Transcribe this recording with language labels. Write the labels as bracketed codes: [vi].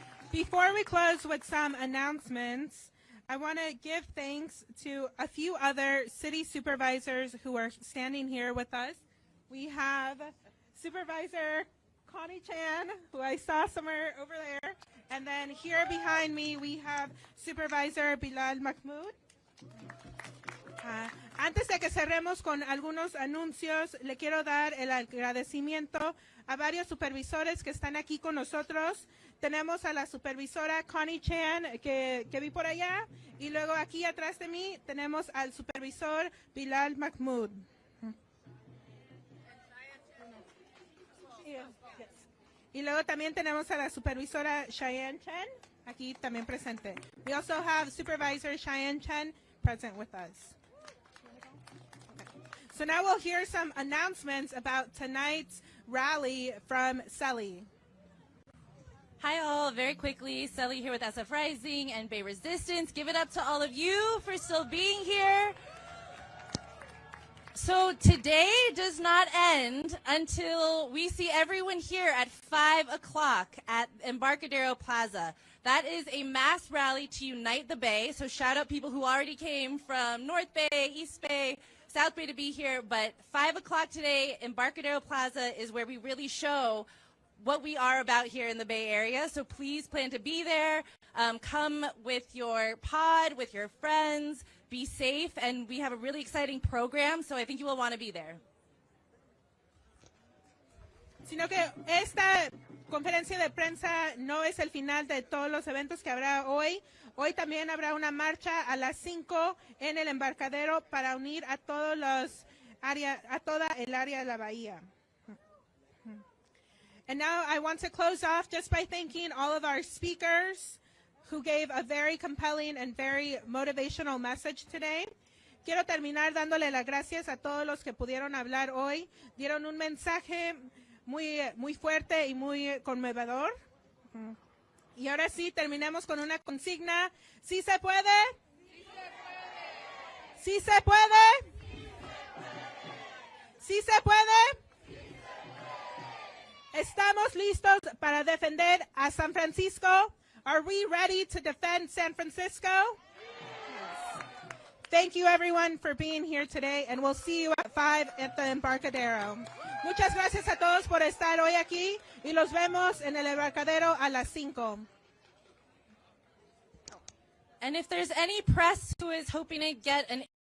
[en] Before we close with some announcements, I want to give thanks to a few other city supervisors who are standing here with us. We have Supervisor Connie Chan, who I saw somewhere over there. And then here behind me, we have Supervisor Bilal Mahmoud. [es] Antes de que cerremos con algunos anuncios, le quiero dar el agradecimiento a varios supervisores que están aquí con nosotros. Tenemos a la supervisora Connie Chan, que vi por allá, y luego aquí atrás de mí tenemos al supervisor Bilal Mahmoud. Y luego también tenemos a la supervisora Cheyenne Chen, aquí también presente. [en] We also have Supervisor Cheyenne Chen present with us. Okay. So now we'll hear some announcements about tonight's rally from Selly. Hi all, very quickly, Selly here with SF Rising and Bay Resistance. Give it up to all of you for still being here. So today does not end until we see everyone here at 5 o'clock at Embarcadero Plaza. That is a mass rally to unite the Bay. So shout out people who already came from North Bay, East Bay, South Bay to be here. But 5 o'clock today, Embarcadero Plaza is where we really show what we are about here in the Bay Area. So please plan to be there. Come with your pod, with your friends. Be safe, and we have a really exciting program, so I think you will want to be there. [es] Sino que esta conferencia de prensa no es el final de todos los eventos que habrá hoy. Hoy también habrá una marcha a las 5 en el embarcadero para unir a todos los a toda el área de la bahía. [en] And now I want to close off just by thanking all of our speakers who gave a very compelling and very motivational message today. [es] Quiero terminar dándole las gracias a todos los que pudieron hablar hoy. Dieron un mensaje muy fuerte y muy conmovedor. Y ahora sí, terminemos con una consigna. ¿Sí se puede? ¿Sí se puede? ¿Sí se puede? ¿Estamos listos para defender a San Francisco? [en] Are we ready to defend San Francisco? Yes. Thank you, everyone, for being here today, and we'll see you at 5 at the Embarcadero. [es] Muchas gracias a todos por estar hoy aquí, y los vemos en el Embarcadero a las 5. [en] And if there's any press who is hoping to get an